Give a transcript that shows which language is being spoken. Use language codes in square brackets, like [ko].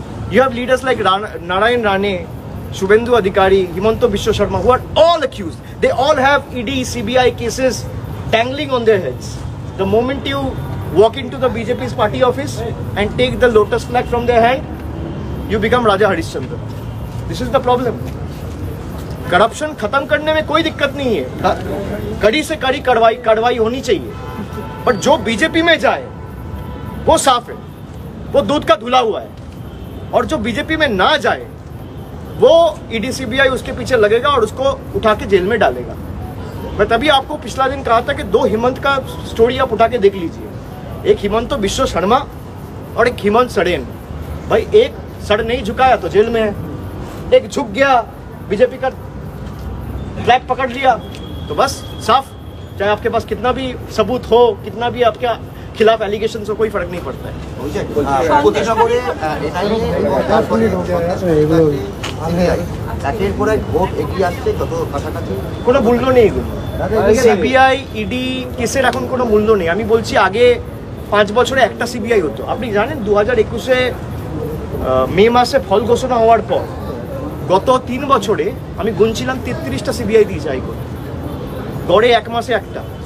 [en] You have leaders like Narayan Rane, Shubhendu Adhikari, Himanta Biswa Sharma, who are all accused. They all have ED, CBI cases dangling on their heads. The moment you walk into the BJP's party office and take the lotus flag from their hand, you become Raja Harishchandra. This is the problem. [hi] Corruption खत्म करने में कोई दिक्कत नहीं है, कड़ी से कड़ी कार्रवाई होनी चाहिए, पर जो बीजेपी में जाए वो साफ है, वो दूध का धुला हुआ है, और जो बीजेपी में ना जाए वो ईडी सीबीआई उसके पीछे लगेगा और उसको उठा के जेल में डालेगा। मैं तभी आपको पिछला दिन कहा था कि दो हिमंत का स्टोरी आप उठा के देख लीजिए, एक हिमंत बिश्व शर्मा और एक हेमंत सोरेन। भाई एक सर नहीं झुकाया तो जेल में है, एक झुक गया बीजेपी का फ्लैग पकड़ लिया तो बस साफ, चाहे आपके पास कितना भी सबूत हो, कितना भी आपके खिलाफ एलिगेशन हो, कोई फर्क नहीं पड़ता है। [bn] উপতিনগরে এনআইএ এবং তারপরে সিবিআই একের পর এক ভোট এগিয়ে আসছে, যত কাছাকাছি কোনো মূল্য নেই এগুলো। সিবিআই ইডি কেসের এখন কোনো মূল্য নেই। আমি বলছি আগে 5 বছরে একটা সিবিআই হতো। আপনি জানেন 2021-এ মে মাসে ফল ঘোষণা হওয়ার পর গত 3 বছরে আমি গুনছিলাম 33টা সিবিআই দিয়েছে হাইকোর্ট, গড়ে 1 মাসে একটা।